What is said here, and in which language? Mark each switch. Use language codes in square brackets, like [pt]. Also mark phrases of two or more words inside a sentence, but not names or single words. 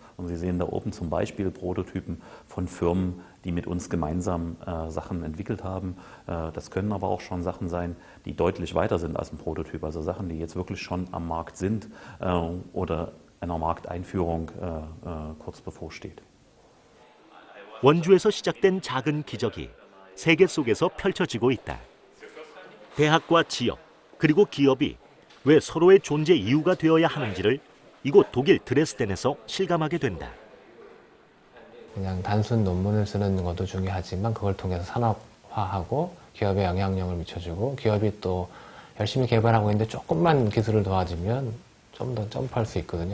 [de] Und Sie sehen da oben zum Beispiel Prototypen von Firmen, die mit uns gemeinsam Sachen entwickelt haben. Das können aber auch schon Sachen sein, die deutlich weiter sind als ein Prototyp. Also Sachen, die jetzt wirklich schon am Markt sind oder einer Markteinführung kurz bevorsteht. [ko] 원주에서 시작된 작은 기적이 세계 속에서 펼쳐지고 있다. 대학과 지역 그리고 기업이 왜 서로의 존재 이유가 되어야 하는지를 이곳 독일 드레스덴에서 실감하게 된다. 그냥 단순 논문을 쓰는 것도 중요하지만 그걸 통해서 산업화하고 기업에 영향력을 미쳐주고 기업이 또 열심히 개발하고 있는데 조금만 기술을 도와주면 좀 더 점프할 수 있거든요.